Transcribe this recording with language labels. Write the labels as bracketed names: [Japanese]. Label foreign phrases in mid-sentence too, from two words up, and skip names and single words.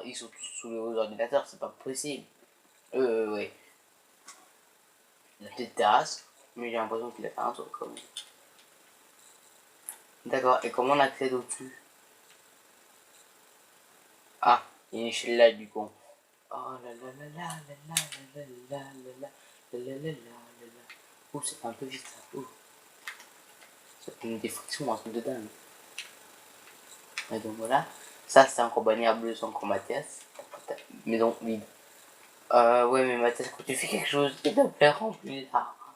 [French] Ils sont tous sous les ordinateurs, c'est pas possible. Ouais. La petite terrasse. Mais j'ai l'impression qu'il a fait un truc quand même. D'accord, et comment on accède au-dessus? Ah, il y a une échelle là du con. Oh là là là là là là là là là là là là là là. Ouh, c'est un peu vite ça. Ouh. Ça fait des frictions, un truc de dingue. Et donc voilà. Ça, c'est encore bannière bleue sans encore Mathias. Maison vide. Ouais, mais Mathias, quand tu fais quelque chose, il te plaît, remplis là.